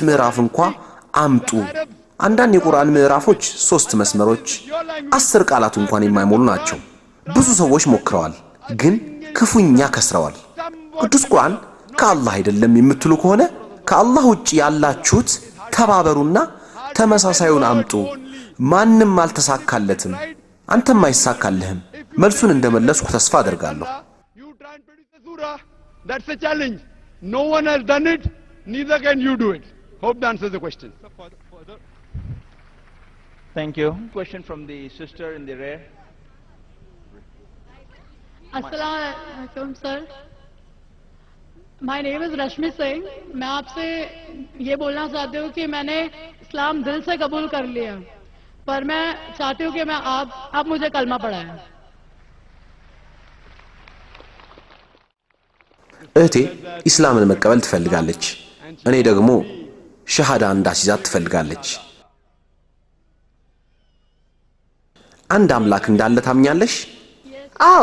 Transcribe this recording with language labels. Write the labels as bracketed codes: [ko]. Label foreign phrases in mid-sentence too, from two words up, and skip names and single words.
[am] ምዕራፍ እንኳ አምጡ። አንዳንድ የቁርአን ምዕራፎች 3 መስመሮች 10 ቃላት እንኳን የማይሞሉ ናቸው። ብዙ ሰዎች ሞክረዋል፣ ግን ክፉኛ ከስረዋል። ቅዱስ ቁርአን ከአላህ አይደለም የምትሉ ከሆነ ከአላህ ውጪ ያላችሁት ተባበሩና ተመሳሳዩን አምጡ። ማንም አልተሳካለትም፣ አንተም አይሳካልህም። መልሱን እንደመለስኩ ተስፋ አደርጋለሁ። [en] That's a challenge. No one has done it, neither can you do it. Hope that answers the question. Thank you. Question from the sister in the rear. Assalamualaikum sir. My name is Rashmi Singh. [hi] मैं आपसे ये बोलना चाहती हूँ कि मैंने इस्लाम दिल से कबूल कर लिया, पर मैं चाहती हूँ कि मैं आप मुझे कलमा पढ़ाएं। [am] እህቴ ኢስላምን መቀበል ትፈልጋለች፣ እኔ ደግሞ ሸሃዳ እንዳስይዛት ትፈልጋለች። አንድ አምላክ እንዳለ ታምኛለሽ? አዎ።